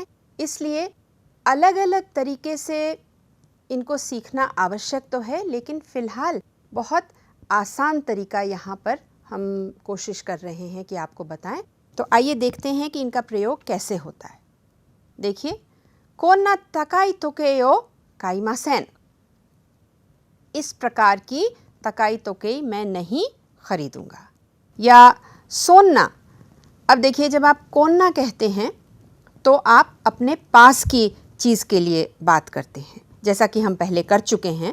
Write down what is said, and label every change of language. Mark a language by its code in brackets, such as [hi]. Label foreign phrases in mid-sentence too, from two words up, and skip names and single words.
[hi] इसलिए अलग अलग तरीके से इनको सीखना आवश्यक तो है, लेकिन फ़िलहाल बहुत आसान तरीका यहाँ पर हम कोशिश कर रहे हैं कि आपको बताएं। तो आइए देखते हैं कि इनका प्रयोग कैसे होता है। देखिए, [ja] こんな高い時計を買いません, [hi] इस प्रकार की [ja] 高い時計 [hi] मैं नहीं खरीदूंगा। या सोन्ना, अब देखिए जब आप कोन्ना कहते हैं तो आप अपने पास की चीज़ के लिए बात करते हैं, जैसा कि हम पहले कर चुके हैं।